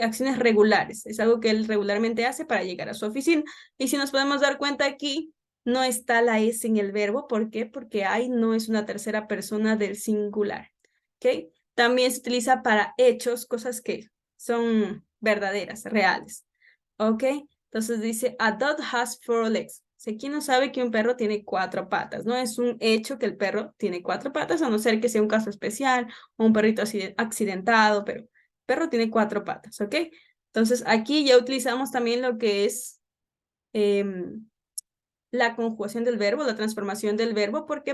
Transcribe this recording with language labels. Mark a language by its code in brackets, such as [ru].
[es] Acciones regulares, es algo que él regularmente hace para llegar a su oficina. Y si nos podemos dar cuenta aquí, no está la S en el verbo. ¿Por qué? Porque I no es una tercera persona del singular. ¿Okay? También se utiliza para hechos, cosas que son verdaderas, reales. ¿Ok? Entonces dice, [en] a dog has 4 legs. [es] Si aquí no sabe que un perro tiene 4 patas, ¿no? Es un hecho que el perro tiene 4 patas, a no ser que sea un caso especial o un perrito accidentado, pero el perro tiene 4 patas, ¿ok? Entonces aquí ya utilizamos también lo que es la conjugación del verbo, la transformación del verbo. ¿Por qué?